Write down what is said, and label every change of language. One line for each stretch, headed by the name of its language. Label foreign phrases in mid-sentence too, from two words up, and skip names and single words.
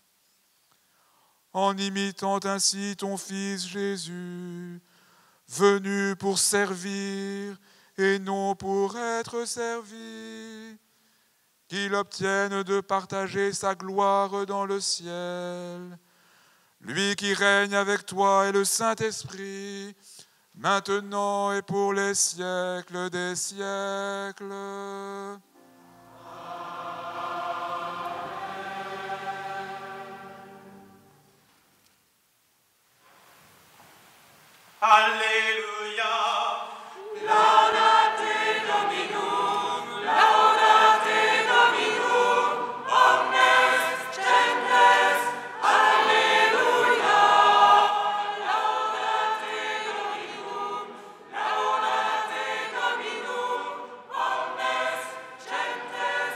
French: En imitant ainsi ton Fils Jésus, venu pour servir et non pour être servi, qu'il obtienne de partager sa gloire dans le ciel, lui qui règne avec toi et le Saint-Esprit, maintenant et pour les siècles des siècles. Alléluia.
Latin: Laudate Dominum, laudate Dominum, omnes gentes.
French: Alléluia.
Latin: Laudate Dominum, laudate Dominum, omnes gentes.